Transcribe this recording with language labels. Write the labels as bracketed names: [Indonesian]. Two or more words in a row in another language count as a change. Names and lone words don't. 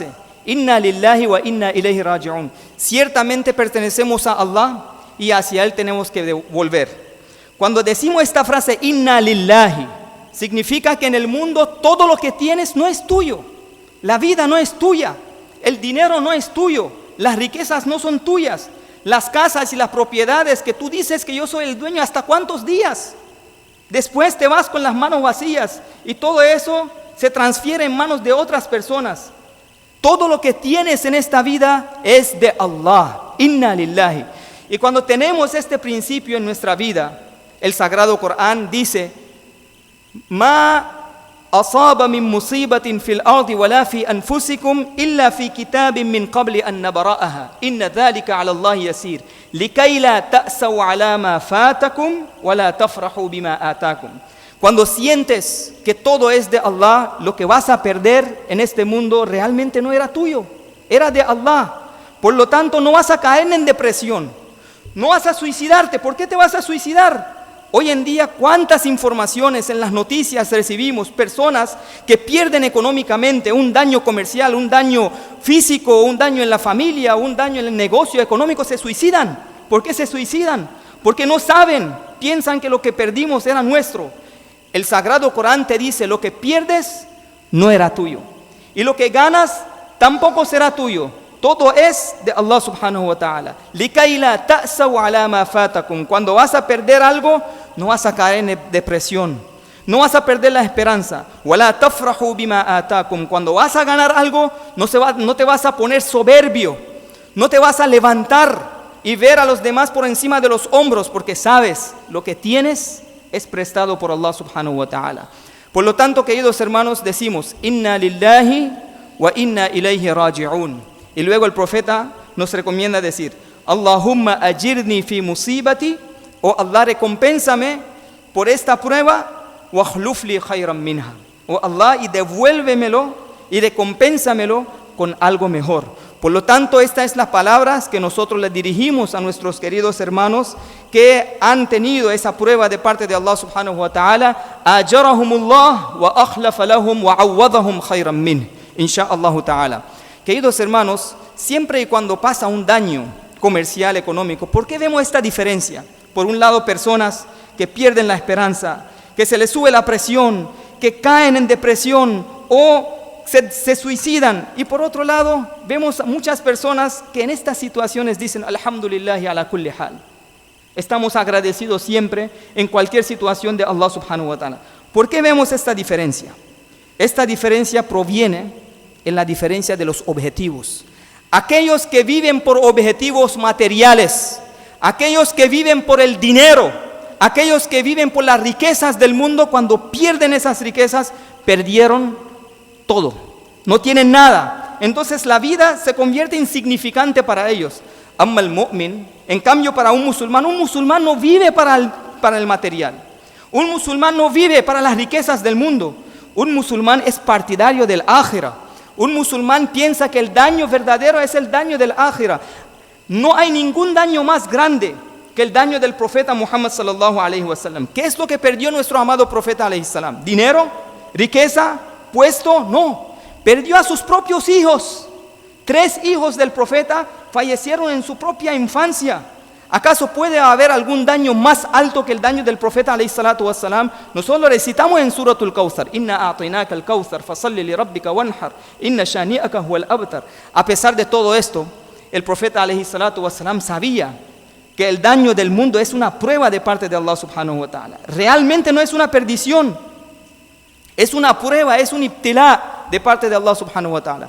[Arabic] إنا لله وإنا إليه راجعون. [Spanish] Ciertamente pertenecemos a Allah y hacia Él tenemos que volver. Cuando decimos esta frase, [Arabic] إنا لله, [Spanish] significa que en el mundo todo lo que tienes no es tuyo. La vida no es tuya. El dinero no es tuyo. Las riquezas no son tuyas. Las casas y las propiedades que tú dices que yo soy el dueño, ¿hasta cuántos días? Después te vas con las manos vacías y todo eso se transfiere en manos de otras personas. Todo lo que tienes en esta vida es de Allah. [Arabic] إنا لله. [Spanish] Y cuando tenemos este principio en nuestra vida, el Sagrado Corán dice: [Arabic] ما أصاب من مصيبة في الأرض ولا في أنفسكم إلا في كتاب من قبل أن نبرأها إن ذلك على الله يسير لكيلا تأسوا على ما فاتكم ولا تفرحوا بما آتاكم. [Spanish] Cuando sientes que todo es de Allah, lo que vas a perder en este mundo realmente no era tuyo, era de Allah. Por lo tanto, no vas a caer en depresión, no vas a suicidarte. ¿Por qué te vas a suicidar? Hoy en día, ¿cuántas informaciones en las noticias recibimos? Personas que pierden económicamente, un daño comercial, un daño físico, un daño en la familia, un daño en el negocio económico, se suicidan. ¿Por qué se suicidan? Porque no saben, piensan que lo que perdimos era nuestro. El Sagrado Corán te dice: lo que pierdes no era tuyo, y lo que ganas tampoco será tuyo. Todo es de Allah [Arabic] سبحانه وتعالى. لكيلا تأسوا على ما فاتكم. [Spanish] Cuando vas a perder algo, no vas a caer en depresión, no vas a perder la esperanza. [Arabic] ولا تفرحوا بما آتاكم. [Spanish] Cuando vas a ganar algo, no te vas a poner soberbio, no te vas a levantar y ver a los demás por encima de los hombros, porque sabes lo que tienes es prestado por Allah [Arabic] سبحانه وتعالى. [Spanish] Por lo tanto, queridos hermanos, decimos: [Arabic] إنا لله وإنا إليه راجعون. [Spanish] Y luego el profeta nos recomienda decir: [Arabic] اللهم أجرني في مصيبتي, [Spanish] o Allah, recompénsame por esta prueba, [Arabic] واخلف لي خيرا منها, o Allah, [Spanish] y devuélvemelo y recompénsamelo con algo mejor. Por lo tanto, estas es las palabras que nosotros le dirigimos a nuestros queridos hermanos que han tenido esa prueba de parte de Allah [Arabic] سبحانه وتعالى: آجرهم الله وأخلف لهم وعوضهم خيرا من إن شاء الله تعالى. [Spanish] Queridos hermanos, siempre y cuando pasa un daño comercial, económico, ¿por qué vemos esta diferencia? Por un lado, personas que pierden la esperanza, que se les sube la presión, que caen en depresión o se suicidan. Y por otro lado, vemos a muchas personas que en estas situaciones dicen: [Arabic] الحمد لله على كل حال. [Spanish] Estamos agradecidos siempre en cualquier situación de Allah [Arabic] سبحانه وتعالى. [Spanish] ¿Por qué vemos esta diferencia? Esta diferencia proviene en la diferencia de los objetivos. Aquellos que viven por objetivos materiales, aquellos que viven por el dinero, aquellos que viven por las riquezas del mundo, cuando pierden esas riquezas, perdieron todo, no tienen nada. Entonces la vida se convierte insignificante para ellos. [Arabic] أما المؤمن, [Spanish] en cambio, para un musulmán no vive para el material. Un musulmán no vive para las riquezas del mundo. Un musulmán es partidario del ákhira. Un musulmán piensa que el daño verdadero es el daño del ákhira. No hay ningún daño más grande que el daño del profeta Muhammad [Arabic] صلى الله عليه وسلم. [Spanish] ¿Qué es lo que perdió nuestro amado profeta [Arabic] عليه السلام? [Spanish] ¿Dinero? ¿Riqueza? ¿Puesto? No. Perdió a sus propios hijos. 3 hijos del profeta fallecieron en su propia infancia. ¿Acaso puede haber algún daño más alto que el daño del profeta [Arabic] عليه الصلاة والسلام? [Spanish] Nosotros lo recitamos en Suratul Kawthar: [Arabic] إنا أعطيناك الكوثر فصل لربك وانحر إن شانئك هو الأبتر. [Spanish] A pesar de todo esto, el profeta [Arabic] عليه الصلاة والسلام [Spanish] sabía que el daño del mundo es una prueba de parte de Allah [Arabic] سبحانه وتعالى. [Spanish] Realmente no es una perdición, es una prueba, es un ibtilá de parte de Allah [Arabic] سبحانه وتعالى.